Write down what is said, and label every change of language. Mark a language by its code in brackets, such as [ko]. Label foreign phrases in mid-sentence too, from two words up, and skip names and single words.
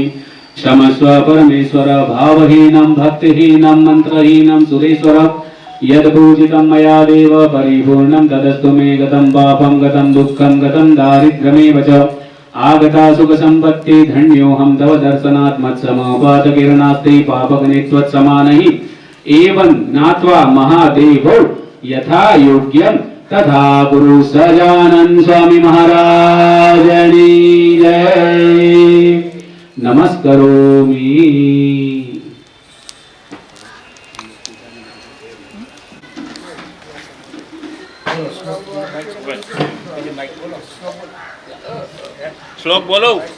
[sa] क्षमस्व परमेश्वर भावहीनं भक्तिहीनं मन्त्रहीनं सुरेश्वर यद्पूजितं मया देव परिपूर्णं तदस्तु मे। गतं पापं गतं दुःखं गतं दारिद्र्यमेव च आगता सुखसम्पत्ति धन्योऽहं तव दर्शनात् मत्समोपातकिरणास्ति पापगणे त्वत्समानहि एवं ज्ञात्वा महादेवो यथा योग्यं [gu] તથા ગુરુ સહજાનંદ સ્વામી મહારાજની જય. [sa] નમસ્કરોમી. [gu] શ્લોક બોલો.